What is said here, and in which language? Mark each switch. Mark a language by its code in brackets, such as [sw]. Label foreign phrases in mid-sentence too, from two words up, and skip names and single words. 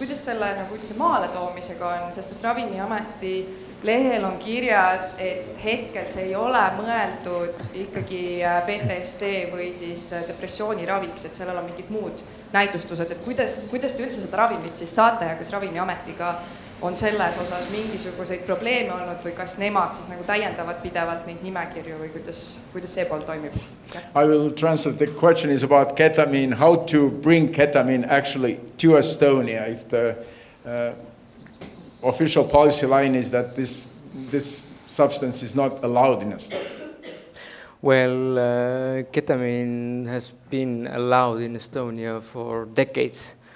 [et] kuidas selle nagu üldse maale toomisega on, sest et Ravimiameti lehel on kirjas, et hetkel see ei ole mõeldud ikkagi PTSD või siis depressiooni raviks, et sellel on mingid muud näidustused, et kuidas te üldse seda ravimit siis saate ja kas Ravimiametiga on selles osas mingisuguseid probleeme olnud või kas nemad siis nagu täiendavad pidevalt neid nimekirju või kuidas see pool toimib? [en] I will translate. The question is about ketamine, how to bring ketamine actually to Estonia. If the official policy line is that this substance is not allowed in Estonia. Well, ketamine has been allowed in Estonia for decades.